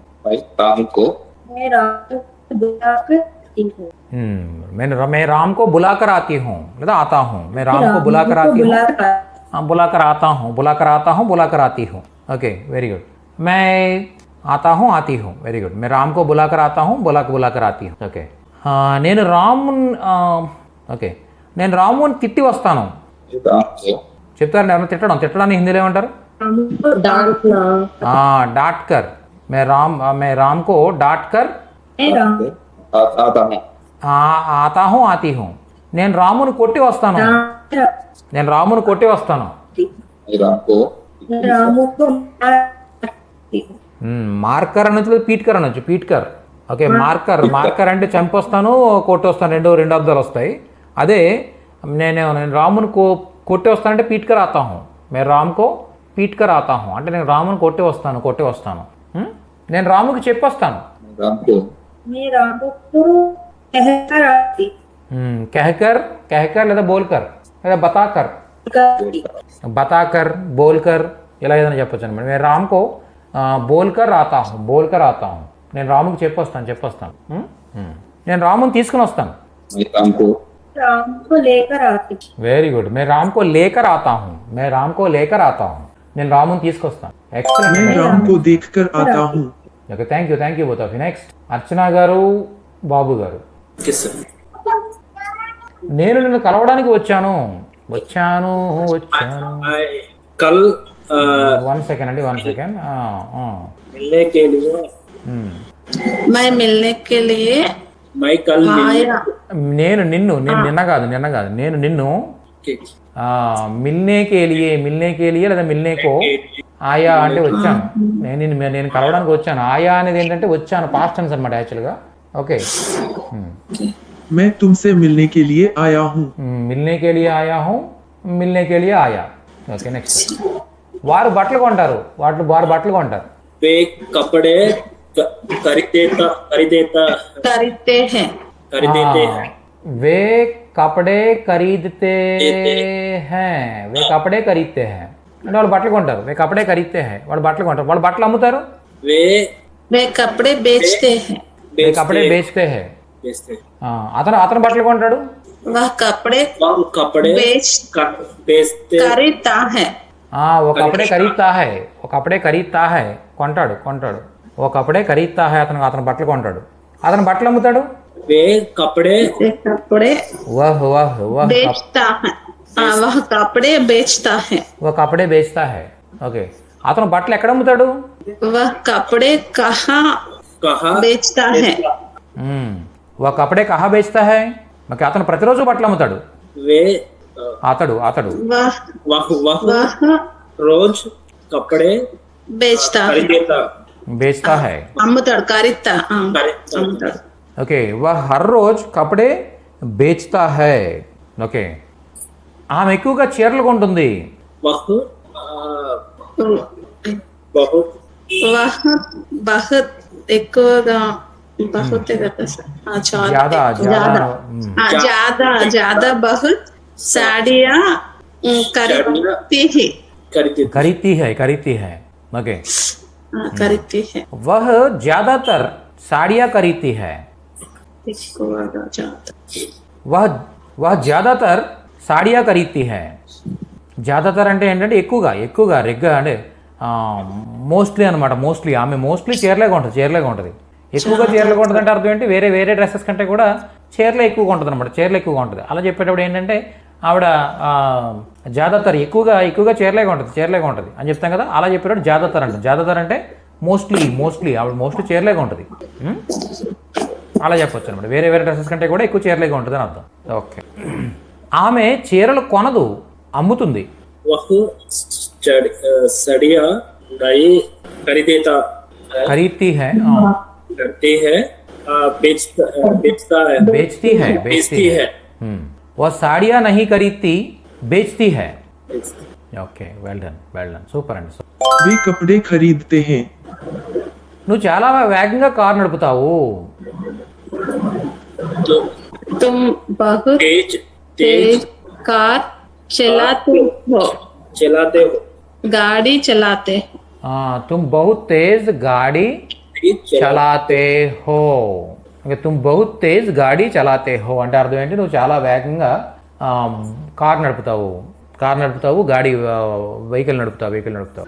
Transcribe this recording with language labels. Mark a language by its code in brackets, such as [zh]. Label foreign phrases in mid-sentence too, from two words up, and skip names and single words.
[hi] मैं राम को बुलाकर आती हूँ లేదా आता हूँ. मैं राम को बुलाकर आती हूँ, बुलाकर आती हूँ. [en] okay very good. [hi] मैं आता हूँ आती हूँ. [en] very good. [hi] मैं राम को बुलाकर आता हूँ, बुलाकर आती हूँ. [te] ओके నేను రాముని తిట్టి వస్తాను. చెప్తారండి ఎవరైనా తిట్టడాన్ని హిందీలో ఏమంటారు? [hi] डांट कर. मैं राम को डांट कर आता हूँ आती हूँ. [te] నేను రాముని కొట్టి వస్తాను. మార్కర్ అనొచ్చు, పీట్కర్ అనొచ్చు. ఓకే మార్కర్ అంటే చంపొస్తాను, కొట్టొస్తాను, రెండు అర్థాలు వస్తాయి. అదే నేను రాముని కొట్టి వస్తానంటే [hi] पीटकर आता हूँ. मैं राम को पीटकर आता हूँ [te] అంటే నేను రాముని కొట్టి వస్తాను. నేను రాముకి చెప్పొస్తాను. [hi] कहकर आती कहकर कहकर లేదా బోల్కర్ లేదా బతాకర్ करती बताकर बोलकर [te] ఇలా ఏదైనా చెప్పొచ్చు అనమాట. [hi] నేను राम को बोलकर आता हूँ बोलकर आता हूँ. [te] నేను రాముకి చెప్పొస్తాను. నేను రాముని తీసుకుని వస్తాను. [hi] राम को लेकर आती [en] very good. [hi] मैं राम को लेकर आता हूँ. मैं राम को लेकर आता हूँ. [te] నేను రాముని తీసుకొస్తాను. [hi] मैं [te] ఎక్సలెంట్. [hi] राम को देखकर आता हूँ. [te] ఓకే, [en] thank you both of you. [te] నెక్స్ట్ అర్చన గారు, బాబు గారు. [hi] किस [te] నేను నిన్ను కలవడానికి వచ్చాను. [hi] कल [te] 1 సెకండ్ అండి, 1 సెకండ్. [hi] मिलने के लिए मैं मिलने के लिए मैं कल आया [te] నేను నిన్న కాదు నేను నిన్ను మిల్నేకే లేదా [hi] मिलने को आया [te] అంటే వచ్చాను. నేను కలవడానికి వచ్చాను. ఆయా అనేది ఏంటంటే వచ్చాను, [en] past tense [te] అనమాట యాక్చువల్గా. ఓకే, [hi] मैं तुमसे मिलने के लिए आया हूँ. मिलने के लिए आया हूँ, मिलने के लिए आया. [te] ఓకే, నెక్స్ట్. వారు బట్టలు కొంటారు. వారు బట్టలు కొంటారు. [hi] वे कपड़े खरीदेता करते हैं खरीदेते हैं वे कपड़े खरीदते है. वे कपड़े खरीदते है [te] అంటే వాళ్ళు బట్టలు కొంటారు. [hi] वे कपड़े खरीदते है, [te] వాళ్ళు బట్టలు కొంటారు. వాళ్ళు బట్టలు అమ్ముతారు. [hi] वे कपड़े बेचते हैं वे कपड़े बेचते है. बेचते [te] అతను బట్టలు కొంటాడు. [hi] वह कपड़े कपड़े बेचते खरीदता है वो कपड़े खरीदता है. वो कपड़े खरीदता है కొంటాడు. वो कपड़े खरीदता है, [te] అతను బట్టలు కొంటాడు. అతను బట్టలు అమ్ముతాడు. [hi] वे कपड़े వహ్ बेचता है. वह कपड़े बेचता है वो कपड़े बेचता है. [te] ఓకే, అతను బట్టలు ఎక్కడ అమ్ముతాడు. [hi] वह कपड़े कहाँ बेचता है वो कपड़े कहाँ बेचता है. [te] ఓకే, అతను ప్రతిరోజు బట్టలు అమ్ముతాడు. [hi] वे [te] అతడు [hi] वह रोज कपड़े बेचता है बेचता है. [te] అమ్ముతాడు. ఖరీదతా అమ్ముతాడు. [hi] ఓకే, वह हर रोज़ कपड़े बेचता है. [te] ఓకే, ఆమె ఎక్కువగా చీరలు కొంటుంది. [hi] बहुत वह बहुत ఎక్కువగా बहुत [te] కదా సార్. [hi] ज्यादा बहुत साड़ियाँ खरीदती है. ओके, खरीदती है वह ज्यादातर साड़ियाँ खरीदती है. [te] ఎక్కువగా [hi] वह ज्यादातर साड़ियाँ खरीदती है. [te] ज्यादातर అంటే ఏంటంటే ఎక్కువగా రెగ్గా అంటే మోస్ట్లీ అనమాట. ఆమె మోస్ట్లీ చీరలేగా ఉంటుంది. ఎక్కువగా చీరలు కొంటుంది అంటే అర్థం ఏంటి, వేరే డ్రెస్సెస్ కంటే కూడా చీరలే ఎక్కువగా ఉంటుంది అనమాట. అలా చెప్పేటప్పుడు ఏంటంటే ఆవిడ జాదాతర్ ఎక్కువగా చీరలేగా ఉంటుంది అని చెప్తాం కదా. అలా చెప్పేటప్పుడు జాదాతర్ అంటే మోస్ట్లీ ఆవిడ మోస్ట్లీ చీరలేగా ఉంటుంది. అలా చెప్పొచ్చు అనమాట. వేరే డ్రెస్సెస్ కంటే కూడా ఎక్కువ చీరలేగా ఉంటుంది అని అర్థం. ఓకే, ఆమె చీరలు కొనదు, అమ్ముతుంది. [hi] खरीदती है बेचती है. वह साड़ियाँ नहीं खरीदती, बेचती है. [te] ఓకే, [en] well done, [te] సూపర్ అండి. [hi] वे कपड़े खरीदते हैं. [te] నువ్వు చాలా వేగంగా కారు నడుపుతావు. [hi] तुम बहुत तेज कार चलाते हो गाड़ी चलाते हो. तुम बहुत तेज गाड़ी चलाते हो. [te] ఓకే, [hi] तुम बहुत तेज़ गाड़ी चलाते हो [te] అంటే అర్థం ఏంటి, నువ్వు చాలా వేగంగా కారు నడుపుతావు, గాడి వెహికల్ నడుపుతావు.